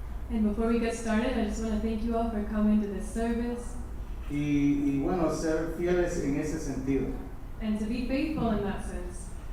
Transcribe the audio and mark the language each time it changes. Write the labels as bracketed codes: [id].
[en] And before we get started, I just want to thank you all for coming to this service. [es] Y bueno, ser fieles en ese sentido. [en] And to be faithful in that sense.